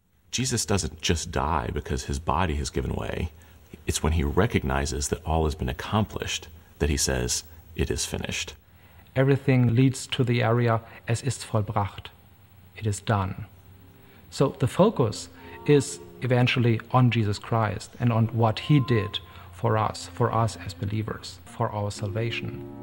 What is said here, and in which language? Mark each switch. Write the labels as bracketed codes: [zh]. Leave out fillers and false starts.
[en] Jesus doesn't just die because his body has given way. It's when he recognizes that all has been accomplished that he says, it is finished. Everything leads to the area, [de] es ist vollbracht. [en] It is done. So the focus is eventually on Jesus Christ and on what he did for us as believers, for our salvation.